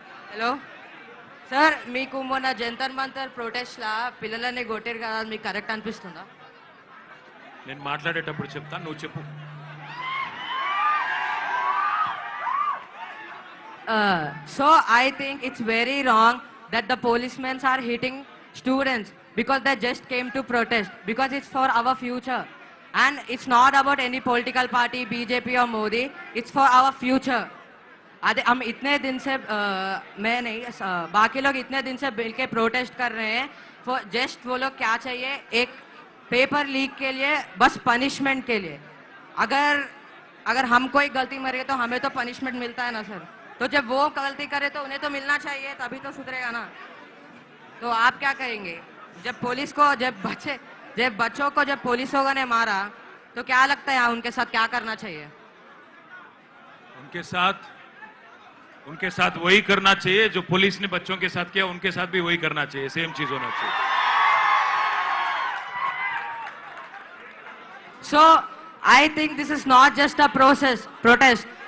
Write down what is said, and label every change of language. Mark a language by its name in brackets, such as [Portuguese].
[Telugu] Hello sir, మీకు మొన్న Jantar Mantar protest లా పిల్లలని కొట్టారు కదా, మీకు కరెక్ట్ అనిపిస్తుందా? నేను మాట్లాడేటప్పుడు చెప్తాను, నువ్వు చెప్పు. [English] So I think it's very wrong that the policemen are hitting students because they just came to protest, because it's for our future. And it's not about any political party, BJP or Modi. It's for our future. [Hindi] हम इतने दिन से मैं नहीं, बाकी लोग इतने दिन से मिल के प्रोटेस्ट कर रहे हैं. जस्ट वो लोग क्या चाहिए, एक पेपर लीक के लिए, बस पनिशमेंट के लिए. अगर हम कोई गलती मरे तो हमें तो पनिशमेंट मिलता है ना सर. तो जब वो गलती करे तो उन्हें तो मिलना चाहिए, तभी तो सुधरेगा ना. तो आप क्या करेंगे? जब पुलिस को जब बच्चों को जब पुलिसों ने मारा तो क्या लगता है उनके साथ क्या करना चाहिए? उनके साथ वही करना चाहिए जो पुलिस ने बच्चों के साथ किया, उनके साथ भी वही करना चाहिए. सेम चीज होना चाहिए. [English] So I think this is not just a protest.